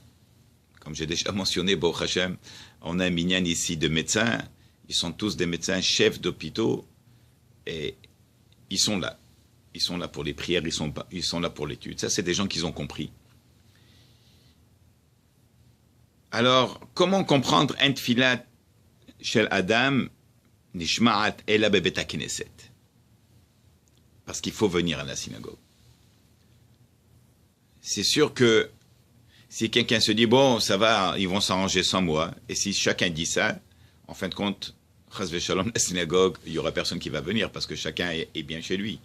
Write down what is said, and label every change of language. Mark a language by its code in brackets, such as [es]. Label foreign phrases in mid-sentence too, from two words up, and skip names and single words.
[fr] Comme j'ai déjà mentionné, [he] ברוך השם, [fr] on a un minyan ici de médecins, ils sont tous des médecins chefs d'hôpitaux, et ils sont là. Ils sont là pour les prières, ils sont là pour l'étude. Ça, c'est des gens qui ont compris. Alors, comment comprendre un [he] תפילת של אדם נשמעת אלא בבית הכנסת? [fr] Parce qu'il faut venir à la synagogue. C'est sûr que si quelqu'un se dit, bon, ça va, ils vont s'arranger sans moi, et si chacun dit ça, en fin de compte, [he] חס ושלום, [fr] la synagogue, il n'y aura personne qui va venir, parce que chacun est bien chez lui.